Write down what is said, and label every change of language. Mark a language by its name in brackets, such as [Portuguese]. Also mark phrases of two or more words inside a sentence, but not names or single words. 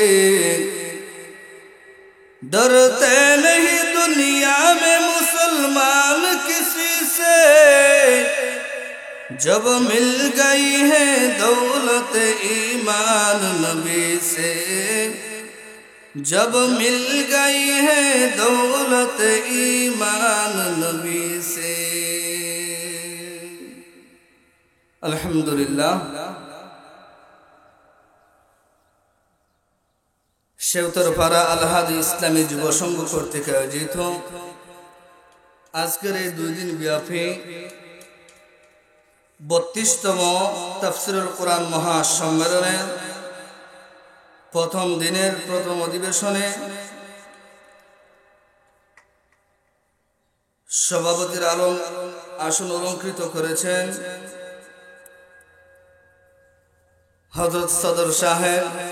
[Urdu] ڈرتے نہیں دنیا میں مسلمان کسی سے، جب مل گئی ہے دولت ایمان نبی سے، جب مل گئی ہے دولت ایمان نبی سے۔ [Bangla] الحمدللہ শেওতরপাড়া আল-হাদি ইসলামী যুব সংঘ কর্তৃক আয়োজিত আজকের এই 2 দিন ব্যাপী 32তম তাফসীরুল কোরআন মহাসম্মেলনের প্রথম দিনের প্রথম অধিবেশনে সভাপতির আসন অলঙ্কৃত করেছেন হযরত সদর সাহেব।